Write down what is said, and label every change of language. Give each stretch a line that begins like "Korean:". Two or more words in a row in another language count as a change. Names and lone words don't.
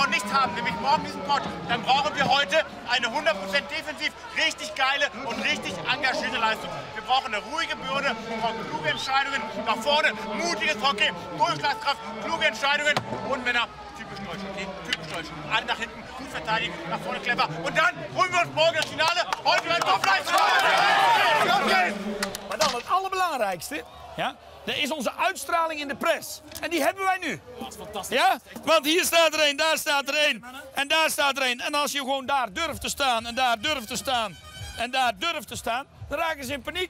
German: haben, nämlich morgen diesen Pott, dann brauchen wir heute eine 100% defensiv richtig geile und richtig engagierte Leistung. Wir brauchen eine ruhige Bürde, wir brauchen kluge Entscheidungen nach vorne, mutiges Hockey, Durchschlagskraft, kluge Entscheidungen und Männer. Typisch deutsch, okay? Typisch deutsch. Alle nach hinten, gut verteidigen, nach vorne clever. Und dann holen wir uns morgen das Finale. Heute ein Topfleisch.
Dutch: Maar dan het allerbelangrijkste, ja, dat is onze uitstraling in de press. En die hebben wij nu. Dat is fantastisch. Ja, want hier staat er één, daar staat er één en daar staat er één. En als je gewoon daar durft te staan en daar durft te staan en daar durft te staan, dan raken ze in paniek.